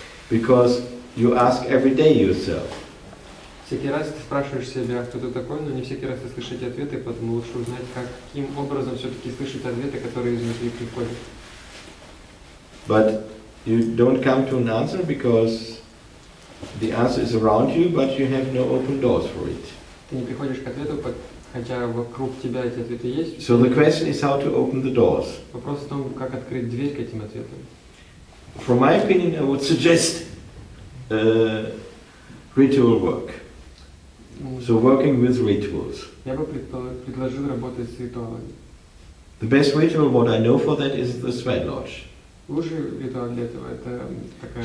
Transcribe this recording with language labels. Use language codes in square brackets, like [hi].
[en] Because you ask every day yourself. [ru] Всякий раз ты спрашиваешь себя, кто ты такой, но не всякий раз ты слышишь эти ответы, поэтому лучше узнать, каким образом все-таки слышать ответы, которые изнутри приходят. [en] But you don't come to an answer because the answer is around you, but you have no open doors for it. [ru] Ты не приходишь к ответу, хотя вокруг тебя эти ответы есть. [en] So the question is how to open the doors. [ru] Вопрос в том, как открыть дверь к этим ответам. [en] From my opinion, I would suggest ritual work. So working with rituals. [ru] Я бы предложил работать с ритуалами. [en] The best ritual, what I know for that, is the sweat lodge. [ru] Лучший ритуал для этого это такая